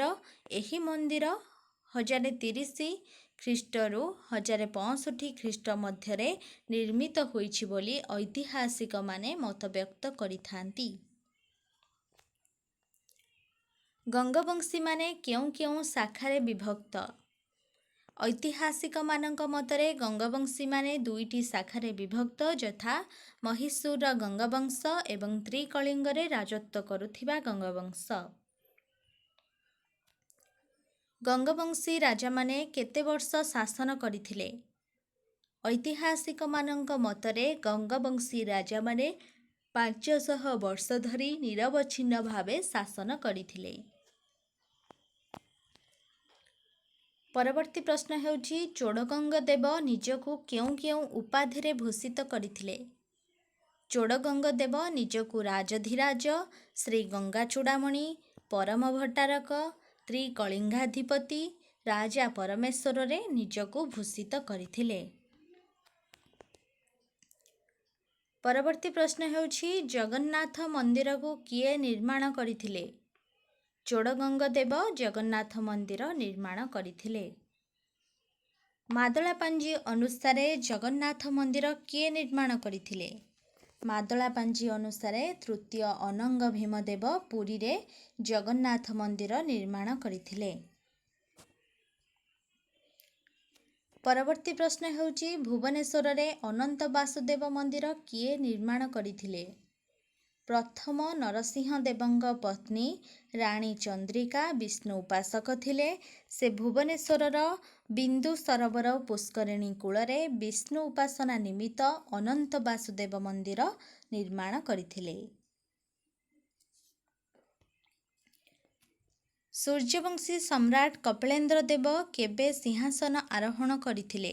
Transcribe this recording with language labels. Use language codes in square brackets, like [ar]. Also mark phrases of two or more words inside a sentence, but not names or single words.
[or] ଏହି ମନ୍ଦିର 1030 ଖ୍ରୀଷ୍ଟରୁ 1065 ଖ୍ରୀଷ୍ଟ ମଧ୍ୟରେ ନିର୍ମିତ ହୋଇଛି ବୋଲି ଐତିହାସିକ ମାନେ ମତ ବ୍ୟକ୍ତ କରିଥାନ୍ତି। ଗଙ୍ଗବଂଶୀ ମାନେ କେଉଁ କେଉଁ ଶାଖାରେ ବିଭକ୍ତ? ଐତିହାସିକ ମାନଙ୍କ ମତରେ ଗଙ୍ଗବଂଶୀ ମାନେ ଦୁଇଟି ଶାଖାରେ ବିଭକ୍ତ ଯଥା ମହିଷୂର ଗଙ୍ଗବଂଶ ଏବଂ ତ୍ରିକଳିଙ୍ଗରେ ରାଜତ୍ୱ କରୁଥିବା ଗଙ୍ଗବଂଶ। ଗଙ୍ଗବଂଶୀ ରାଜା ମାନେ କେତେ ବର୍ଷ ଶାସନ କରିଥିଲେ? ଐତିହାସିକ ମାନଙ୍କ ମତରେ ଗଙ୍ଗବଂଶୀ ରାଜା ମାନେ 500 ବର୍ଷ ଧରି ନିରବଚ୍ଛିନ୍ନ ଭାବେ ଶାସନ କରିଥିଲେ। ପରବର୍ତ୍ତୀ ପ୍ରଶ୍ନ ହେଉଛି ଚୋଡଗଙ୍ଗ ଦେବ ନିଜକୁ କେଉଁ କେଉଁ ଉପାଧି ରେ ଭୂଷିତ କରିଥିଲେ? ଚୋଡଗଙ୍ଗ ଦେବ ନିଜକୁ ରାଜଧିରାଜ, ଶ୍ରୀ ଗଙ୍ଗା ଚୂଡ଼ାମଣି, ପରମ ଭଟ୍ଟାରକ, ତ୍ରିକଳିଙ୍ଗାଧିପତି, ରାଜା ପରମେଶ୍ୱର ରେ ନିଜକୁ ଭୂଷିତ କରିଥିଲେ। ପରବର୍ତ୍ତୀ ପ୍ରଶ୍ନ ହେଉଛି ଜଗନ୍ନାଥ ମନ୍ଦିର କୋ କିଏ ନିର୍ମାଣ କରିଥିଲେ? ଚୋଡଗଙ୍ଗ ଦେବ ଜଗନ୍ନାଥ ମନ୍ଦିର ନିର୍ମାଣ କରିଥିଲେ। ମାଦଳାପାଞ୍ଜି ଅନୁସାରେ ଜଗନ୍ନାଥ ମନ୍ଦିର କିଏ ନିର୍ମାଣ କରିଥିଲେ? ମାଦଳାପାଞ୍ଜି ଅନୁସାରେ ତୃତୀୟ ଅନଙ୍ଗ ଭୀମଦେବ ପୁରୀ ରେ ଜଗନ୍ନାଥ ମନ୍ଦିର ନିର୍ମାଣ କରିଥିଲେ। ପରବର୍ତ୍ତୀ ପ୍ରଶ୍ନ ହେଉଛି ଭୁବନେଶ୍ୱର ରେ ଅନନ୍ତ ବାସୁଦେବ ମନ୍ଦିର କିଏ ନିର୍ମାଣ କରିଥିଲେ? ପ୍ରଥମ ନରସିଂହ ଦେବଙ୍କ ପତ୍ନୀ ରାଣୀ ଚନ୍ଦ୍ରିକା ବିଷ୍ଣୁ ଉପାସକ ଥିଲେ। ସେ ଭୁବନେଶ୍ୱରର ବିନ୍ଦୁ ସରୋବର ପୁଷ୍କରିଣୀ କୂଳରେ ବିଷ୍ଣୁ ଉପାସନା ନିମିତ୍ତ ଅନନ୍ତ ବାସୁଦେବ ମନ୍ଦିର ନିର୍ମାଣ କରିଥିଲେ। ସୂର୍ଯ୍ୟବଂଶୀ ସମ୍ରାଟ କପିଳେନ୍ଦ୍ର ଦେବ କେବେ ସିଂହାସନ ଆରୋହଣ କରିଥିଲେ?